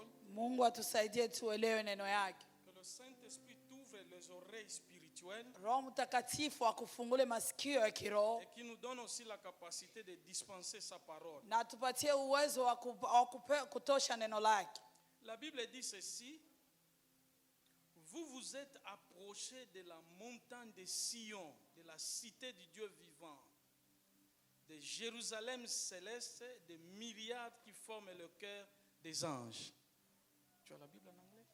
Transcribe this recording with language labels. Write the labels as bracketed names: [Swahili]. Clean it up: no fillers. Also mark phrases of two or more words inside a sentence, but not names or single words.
[Swahili] Mungu atusaidie tuelewe neno yake. [French] Que le Saint-Esprit t'ouvre les oreilles spirituelles. [Swahili] Roho Mtakatifu akufungule masikio ya kiroho [French] Et qui nous donne aussi la capacité de dispenser sa parole. [Swahili] na tupatie uwezo wa kutosha neno lake. [French] La Bible dit ceci. Vous vous êtes approchés de la montagne de Sion, de la cité du Dieu vivant, de Jérusalem céleste, des myriades qui forment le cœur des anges. Tu as la Bible en anglais?